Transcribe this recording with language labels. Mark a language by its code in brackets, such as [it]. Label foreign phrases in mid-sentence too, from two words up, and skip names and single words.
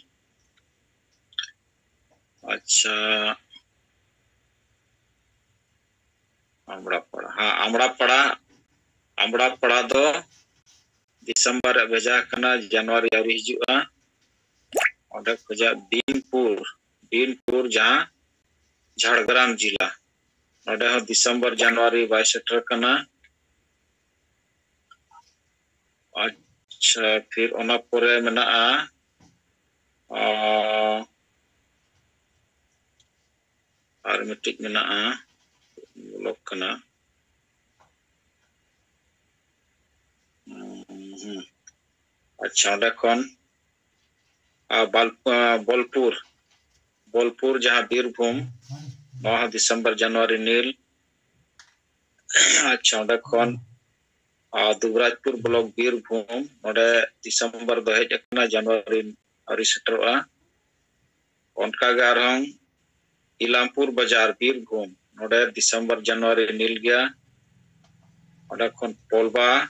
[sat] अच्छा आमड़ा पड़ा दो दिसंबर भेजा कना जनवरी अवरी हिजुआ ओडे खोजा बीनपुर जहां झाड़ग्राम जिला नोडे हो दिसंबर जनवरी 22 सेटर कना अच्छा फिर ओना पोरे मेना और मिटिक मेना ब्लॉक कना अच्छा ओडे खन बोलपुर जहां बीरभूम 9 दिसंबर जनवरी नील अच्छा ओडे खन दुबराजपुर ब्लॉक बीरभूम नोडे दिसंबर दो हेज कना जनवरी अवरी सेटरोआ उनका गे आरहं इलामपुर बाजार बीरभूम नोडे दिसंबर जनवरी नील गया ओडे खन पोलबा